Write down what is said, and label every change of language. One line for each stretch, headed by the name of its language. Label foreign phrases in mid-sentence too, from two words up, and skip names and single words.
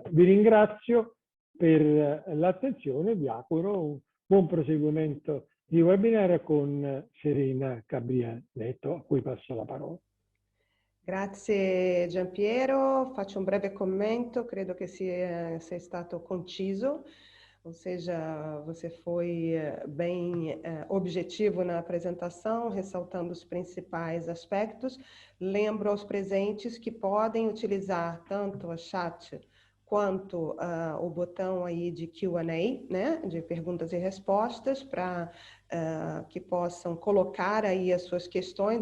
Italian: Vi ringrazio per l'attenzione e vi auguro un buon proseguimento di webinar con Serena Cabrianetto, a cui passo la parola. Grazie Giampiero, faccio un breve commento, credo che sei stato conciso,
Portuguese: ou seja, você foi bem objetivo na apresentação, ressaltando os principais aspectos. Lembro aos presentes que podem utilizar tanto a chat quanto o botão aí de Q&A, né, de perguntas e respostas, para que possam colocar aí as suas questões.